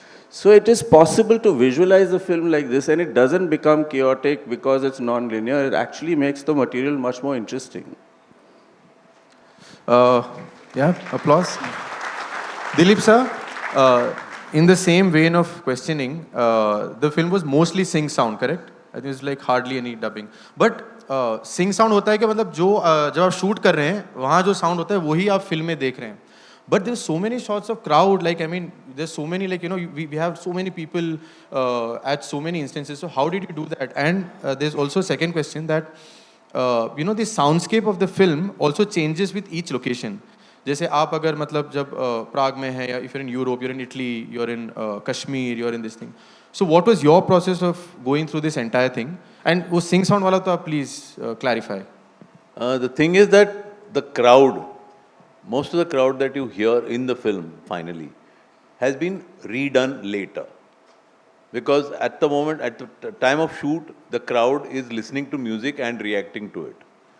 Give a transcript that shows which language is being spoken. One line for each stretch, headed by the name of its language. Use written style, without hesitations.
English: So it is possible to visualize a film like this, and it doesn't become chaotic because it's non-linear. It actually makes the material much more interesting. Yeah, applause. Dilip sir, in the same vein of questioning, the film was mostly sing sound, correct? I think it's like hardly any dubbing.
Hindi: But Singh sound होता है कि मतलब जो जब आप shoot कर रहे हैं वहाँ जो साउंड होता है वही आप फिल्म में देख रहे हैं.
English: But there so many shots of crowd, like I mean there so many, like we have so many people at so many instances. So how did you do that? And there is also second question that the soundscape of the film also changes with each location.
Hindi: जैसे आप अगर मतलब जब प्राग में है, या
English: If you are in Europe, you are in Italy, you are in Kashmir, you are in this thing. So what was your process of going through this entire thing? And वो sing sound
Hindi: वाला तो आप
English: please clarify. The thing is that the crowd, most of the crowd that you hear in the film finally, has been redone later. Because at the moment, at the time of shoot, the crowd is listening to music and reacting to it.